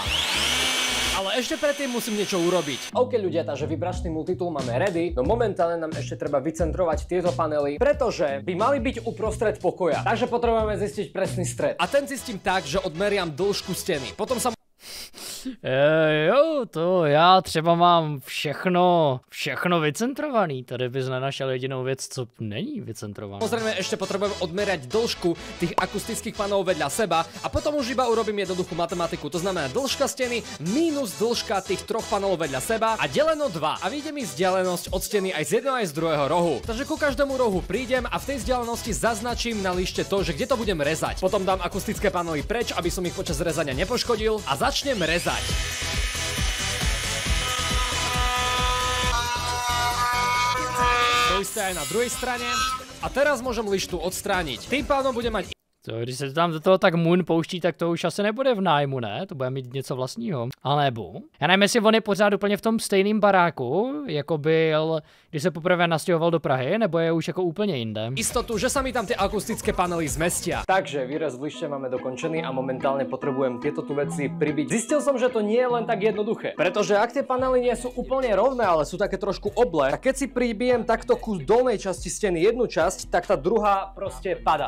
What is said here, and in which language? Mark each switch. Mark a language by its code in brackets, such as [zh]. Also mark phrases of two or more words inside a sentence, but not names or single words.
[sk] Ale ešte predtým musím niečo urobiť. OK ľudia, takže vibračný multitool máme ready, no momentálne nám ešte treba vycentrovať tieto panely, pretože by mali byť uprostred pokoja. Takže potrebujeme zistiť presný stred. A ten zistím tak, že odmeriam dĺžku steny. Potom sa [cs] Jo, to já třeba mám všechno vycentrovaný. Tady bys nenašel jedinou věc, co není vycentrovaná. [sk] Samozrejme ešte potrebujem odmerať dĺžku tých akustických panelov vedľa seba a potom už iba urobím jednoduchú matematiku. To znamená dĺžka steny minus dĺžka tých troch panelov vedľa seba a deleno 2. A vyjde mi vzdialenosť od steny aj z jedného aj z druhého rohu. Takže ku každému rohu prídem a v tej vzdialenosti zaznačím na lište to, že kde to budem rezať. Potom dám akustické panely preč, aby som ich počas rezania nepoškodil a začnem rezať. To isté aj na druhej strane. A teraz môžem lištu odstrániť. Tým pádom budem mať... [cs] To, když se tam do toho tak Moon pouští, tak to už asi nebude v nájmu, ne? To bude mít něco vlastního. A nebo? Já nevím, jestli on je pořád úplně v tom stejném baráku, jako byl, když se poprvé nastěhoval do Prahy, nebo je už jako úplně jinde. [sk] Istotu, že sa mi tam tie akustické panely zmestia. Takže výrez v lište máme dokončený a momentálne potrebujem tieto tu veci pribiť. Zistil som, že to nie je len tak jednoduché. Pretože ak tie panely nie sú úplne rovné, ale sú také trošku oblé, tak keď si pribijem takto ku dolnej časti steny jednu časť, tak tá druhá proste pada.